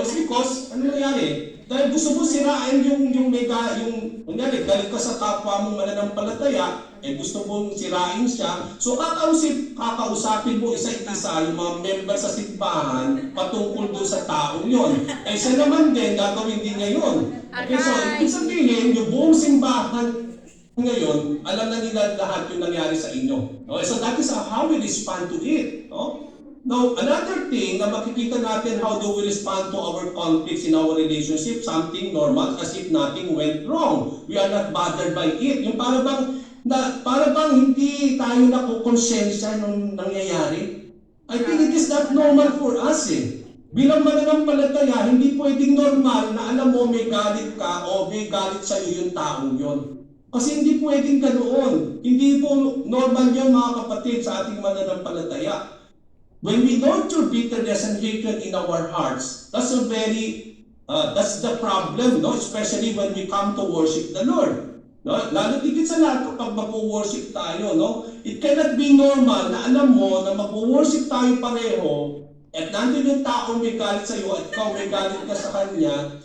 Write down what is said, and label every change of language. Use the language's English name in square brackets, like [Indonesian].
[Filipino] It's because, ano nangyari? Dahil gusto mo sirain yung kunyari, galit ka sa kapwa mong mananampalataya, gusto mong sirain siya. So kakausapin mo isa-isa yung mga member sa simbahan patungkol doon sa taong yon. Siya naman din, gagawin din niya yun. Okay, so ibig sabihin, yung buong simbahan ngayon, alam na nila lahat yung nangyari sa inyo. [English] Okay, so that is how we respond to it. No? Now, another thing [Filipino] na makikita natin [English] how do we respond to our conflicts in our relationship, something normal as if nothing went wrong. We are not bothered by it. [Filipino] Yung para bang hindi tayo nakukonsensya nung nangyayari. [English] I think it is not normal for us eh. [Filipino] Bilang mananampalataya, hindi pwedeng normal na alam mo may galit ka o may galit sa iyo yung taong yon. Kasi hindi pwedeng ganoon. Hindi po normal yan mga kapatid sa ating mananampalataya. [English] When we nurture bitterness and hatred in our hearts, that's the problem, no? Especially when we come to worship the Lord. [Filipino] No? Lalo tigit sa lahat kapag mag-worship tayo, no? [English] It cannot be normal [Filipino] na alam mo na mag-worship tayo pareho at nandun yung taong may galit sa iyo at ikaw may galit ka sa kanya.